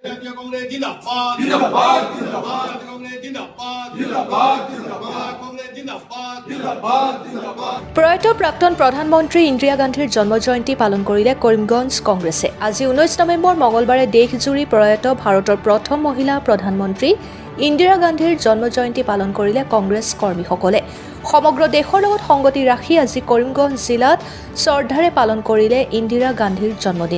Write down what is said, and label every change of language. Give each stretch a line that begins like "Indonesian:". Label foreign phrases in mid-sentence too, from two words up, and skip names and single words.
Assamese: জাতীয় কংগ্রেস জিন্দাবাদ জিন্দাবাদ জিন্দাবাদ কংগ্রেস জিন্দাবাদ জিন্দাবাদ জিন্দাবাদ কংগ্রেস জিন্দাবাদ জিন্দাবাদ জিন্দাবাদ। প্রয়াত প্ৰাক্তন প্ৰধানমন্ত্ৰী ইন্দিৰা গান্ধীৰ জন্মজয়ন্তী পালন কৰিলে কৰিমগঞ্জ কংগ্ৰেছে। আজি 19 নৱেম্বৰ মঙলবাৰে দেশজুৰি প্ৰয়াত ভাৰতৰ প্ৰথম মহিলা প্ৰধানমন্ত্ৰী ইন্দিৰা গান্ধীৰ জন্মজয়ন্তী পালন কৰিলে কংগ্ৰেছ কৰ্মীসকলে। সমগ্ৰ দেশৰ লগত সংগতি ৰাখি আজি কৰিমগঞ্জ জিলাত শ্ৰদ্ধাৰে পালন কৰিলে ইন্দিৰা গান্ধীৰ জন্মদিন।